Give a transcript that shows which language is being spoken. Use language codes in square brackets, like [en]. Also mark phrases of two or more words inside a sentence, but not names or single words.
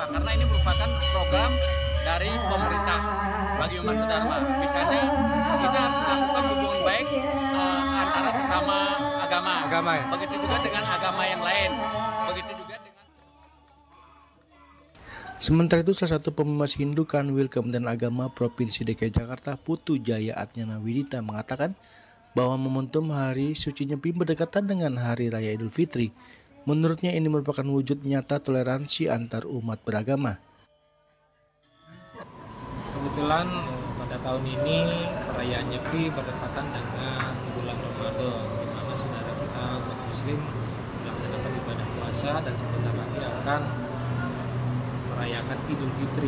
[id] Karena ini merupakan program dari pemerintah bagi umat sedharma. Misalnya kita harus melakukan hubungan baik antara sesama agama. Ya. Begitu juga dengan agama yang lain. Begitu juga dengan. Sementara itu salah satu pemumas Hindu Kanwil Kementerian Agama Provinsi DKI Jakarta Putu Jaya Atnyana Widita mengatakan bahwa momentum hari suci Nyepi berdekatan dengan Hari Raya Idul Fitri. Menurutnya ini merupakan wujud nyata toleransi antar umat beragama. Kebetulan pada tahun ini perayaan Nyepi berdekatan dengan bulan Ramadan, di mana saudara kita umat Muslim melaksanakan ibadah puasa dan sebentar lagi akan merayakan Idul Fitri.